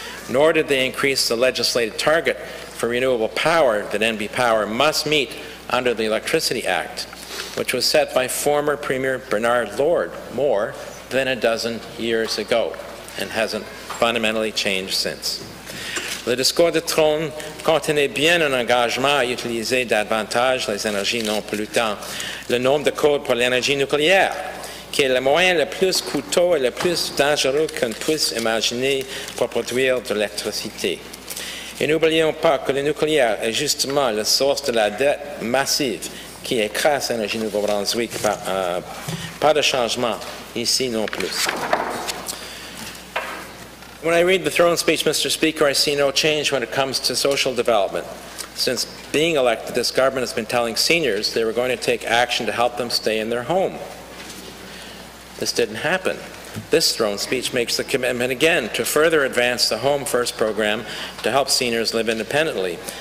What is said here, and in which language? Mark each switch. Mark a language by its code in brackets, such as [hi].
[en] Nor did they increase the legislated target for renewable power that NB Power must meet under the Electricity Act, which was set by former Premier Bernard Lord more than a dozen years ago and hasn't fundamentally changed since. [fr] Le discours de Trône contenait bien un engagement à utiliser davantage les énergies non polluantes, le nombre de codes pour l'énergie nucléaire, qui est le moyen le plus coûteux et le plus dangereux qu'on puisse imaginer pour produire de l'électricité. Et n'oublions pas que le nucléaire est justement la source de la dette massive qui écrase l'énergie Nouveau-Brunswick. Pas de changement ici non plus. [en] When I read the throne speech, Mr. Speaker, I see no change when it comes to social development. Since being elected, this government has been telling seniors they were going to take action to help them stay in their home. This didn't happen. This throne speech makes the commitment again to further advance the Home First program to help seniors live independently.